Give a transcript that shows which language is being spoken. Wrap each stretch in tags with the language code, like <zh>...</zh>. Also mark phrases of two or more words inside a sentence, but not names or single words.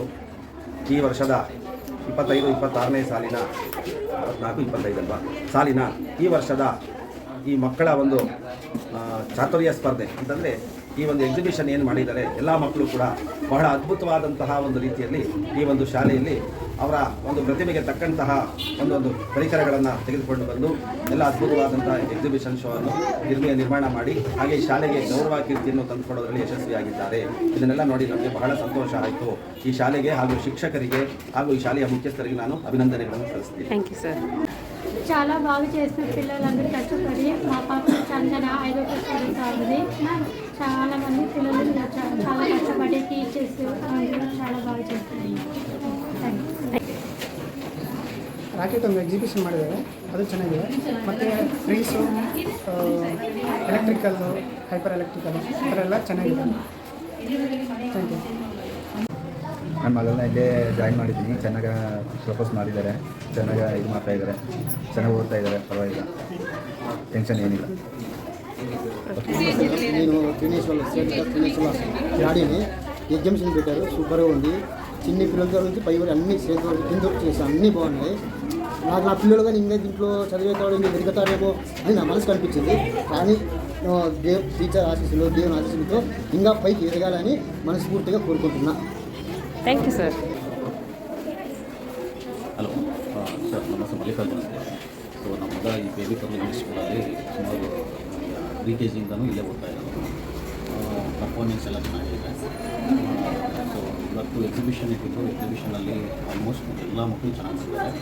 <kn>ಈ ವರ್ಷದ 25-26ನೇ ಸಾಲಿನ 24-25 ಅಲ್ವಾ ಸಾಲಿನ ಈ ವರ್ಷದ ಈ ಮಕ್ಕಳ ಒಂದು ಚಾತುರ್ಯ ಸ್ಪರ್ಧೆ ಅಂತಂದರೆ ಈ ಒಂದು ಎಕ್ಸಿಬಿಷನ್ ಏನು ಮಾಡಿದ್ದಾರೆ, ಎಲ್ಲ ಮಕ್ಕಳು ಕೂಡ ಬಹಳ ಅದ್ಭುತವಾದಂತಹ ಒಂದು ರೀತಿಯಲ್ಲಿ ಈ ಒಂದು ಶಾಲೆಯಲ್ಲಿ ಅವರ ಒಂದು ಪ್ರತಿಭೆಗೆ ತಕ್ಕಂತಹ ಒಂದೊಂದು ಪರಿಕರಗಳನ್ನು ತೆಗೆದುಕೊಂಡು ಬಂದು ಎಲ್ಲ ಅದ್ಭುತವಾದಂತಹ</kn> <en>exhibition show</en> <kn>ಅನ್ನು ನಿರ್ಮಾಣ ಮಾಡಿ ಹಾಗೆ ಈ ಶಾಲೆಗೆ ಗೌರವ ಕೀರ್ತಿಯನ್ನು ತಂದುಕೊಡೋದ್ರಲ್ಲಿ ಯಶಸ್ವಿಯಾಗಿದ್ದಾರೆ. ಇದನ್ನೆಲ್ಲ ನೋಡಿ ನಮಗೆ ಬಹಳ ಸಂತೋಷ ಆಯಿತು. ಈ ಶಾಲೆಗೆ ಹಾಗೂ ಶಿಕ್ಷಕರಿಗೆ ಹಾಗೂ ಈ ಶಾಲೆಯ ಮುಖ್ಯಸ್ಥರಿಗೆ ನಾನು ಅಭಿನಂದನೆಗಳನ್ನು ಸಲ್ಲಿಸ್ತೀನಿ.</kn> <en>thank you sir.</en> <te>చాలా బాగా చేసిన పిల్లలందరూ కష్టపడి మా పాప చందన 5వ తరగతి చదివి చాలా మంది పిల్లలు చాలా కష్టపడి టీచర్స్ అందరూ చాలా బాగా చేస్తారు.</te> <kn>ರಾಕೆಟ್ ಒಂದು ಎಕ್ಸಿಬಿಷನ್ ಮಾಡಿದ್ದಾರೆ, ಅದು ಚೆನ್ನಾಗಿದೆ. ಮತ್ತು ಫ್ರೀಸು, ಎಲೆಕ್ಟ್ರಿಕಲ್ಲು,</kn> <en>hyper electrical</en> <kn>ಈ ಥರ ಎಲ್ಲ ಚೆನ್ನಾಗಿದೆ.</kn> <en>thank you.</en> <kn>ನನ್ನ ಮಗಳನ್ನ ಇಲ್ಲೇ ಜಾಯಿನ್ ಮಾಡಿದ್ದೀನಿ. ಚೆನ್ನಾಗಿ ಪ್ರಪೋಸ್ ಮಾಡಿದ್ದಾರೆ, ಚೆನ್ನಾಗಿ ಇದು ಮಾಡ್ತಾಯಿದ್ದಾರೆ, ಚೆನ್ನಾಗಿ ಓದ್ತಾ ಇದ್ದಾರೆ, ಪರವಾಗಿಲ್ಲ, ಟೆನ್ಷನ್ ಏನಿಲ್ಲ.</kn> <te>నేను ఆడిని ఎగ్జామ్షన్ పెట్టారు, సూపర్గా ఉంది. చిన్న పిల్లల నుంచి పై వరకు అన్ని స్టేజ్ వరకు కింద వరకు చేశాను, అన్నీ బాగున్నాయి. నాకు నా పిల్లలు కానీ ఇంకా దీంట్లో చదివేతాడు ఇంకా ఎదుగుతారేమో అని నా మనసు కనిపించింది. కానీ టీచర్ ఆశీస్సులు, దేవుని ఆశీస్సులతో ఇంకా పైకి ఎదగాలని మనస్ఫూర్తిగా కోరుకుంటున్నా.</te> <en>thank you sir.</en> <kn>ಹಲೋ ಸರ್, ನಮಸ್ತೆ. ಮಲ್ಲಿಕಾರ್ಜುನ ಅಂತ. ಸೊ ನಮ್ಮ ಮಗ ಈ ಬೇಬಿ ಪರ್ಲ್ ಇಂಗ್ಲೀಷ್ ಸ್ಕೂಲಲ್ಲಿ ಸುಮಾರು ಪ್ರಿ-ಕೆ-ಜಿಯಿಂದನೂ ಇಲ್ಲೇ ಓದ್ತಾ ಇರೋದು. ಪರ್ಫಾರ್ಮೆನ್ಸ್ ಎಲ್ಲ ಚೆನ್ನಾಗಿದೆ. ಸೊ ಇವತ್ತು ಎಕ್ಸಿಬಿಷನ್ ಇಟ್ಟಿದ್ದು, ಎಕ್ಸಿಬಿಷನಲ್ಲಿ ಆಲ್ಮೋಸ್ಟ್ ಎಲ್ಲ ಮಕ್ಕಳು ಚೆನ್ನಾಗಿ ಮಾಡಿದ್ದಾರೆ.</kn>